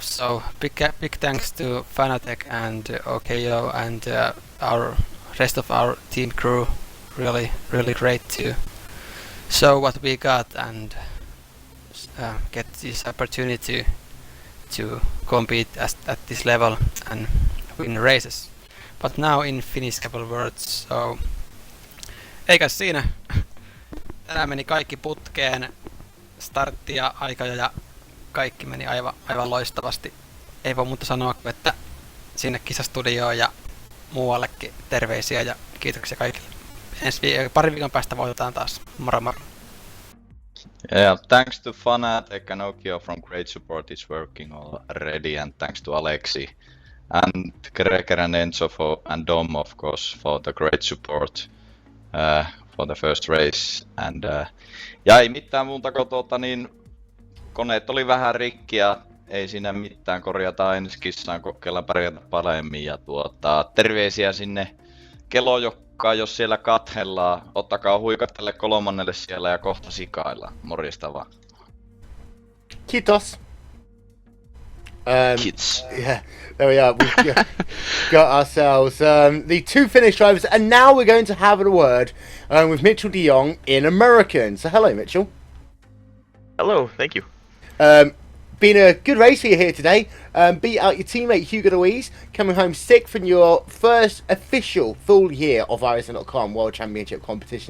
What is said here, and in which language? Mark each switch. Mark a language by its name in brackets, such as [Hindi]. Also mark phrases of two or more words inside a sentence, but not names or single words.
[English] So big thanks to Fanatec and OKO and our rest of our team crew. Really great to show what we got and get this opportunity to compete at this level and win races. But now in Finnish couple words, so [Finnish] eikä siinä. Tänään meni kaikki putkeen, startti ja aika ja kaikki meni aivan loistavasti. Ei voi muuta sanoa kuin, että sinne kisastudioon ja muuallekin terveisiä ja kiitoksia kaikille. Parin viikon päästä voitetaan taas. Moro moro. [English] Yeah, thanks to Fanatec and Nokia from great support is working already, and thanks to Alexi and Gregor and Enzo and Dom of course for the great support for the first race. [Finnish] And ja ei mitään muuta kuin koneet oli vähän rikki ja ei siinä mitään, korjataan ensi kissaan, kokeillaan pärjätä paremmin ja terveisiä sinne Kelojokkaan, jos siellä kathellaan. Ottakaa huikat tälle 3. siellä ja kohta sikaillaan. Morjesta vaan. Kiitos. [English] Kids. Yeah, there we are. We've got ourselves the two Finnish drivers, and now we're going to have a word with Mitchell de Jong in American. So hello, Mitchell. Hello, thank you. Been a good race for you here today. Beat out your teammate Hugo Louise, coming home sixth in your first official full year of iRacing.com World Championship competition.